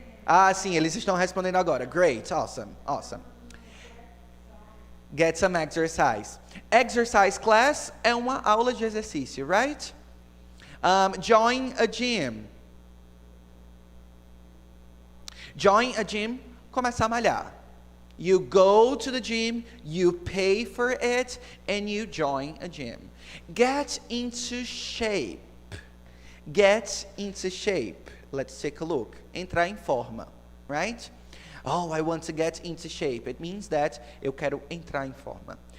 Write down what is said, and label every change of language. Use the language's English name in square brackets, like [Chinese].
[Portuguese] Ah, sim, eles estão respondendo agora. [English] Great, awesome, awesome. Get some exercise. [Portuguese] Exercise class é uma aula de exercício, right? [English] Join a gym. Join a gym, [Portuguese] começar a malhar. [English] You go to the gym, you pay for it, and you join a gym. Get into shape. Get into shape. Let's take a look. [Portuguese] Entrar em forma, right? [English] Oh, I want to get into shape. It means that [Portuguese] eu quero entrar em forma.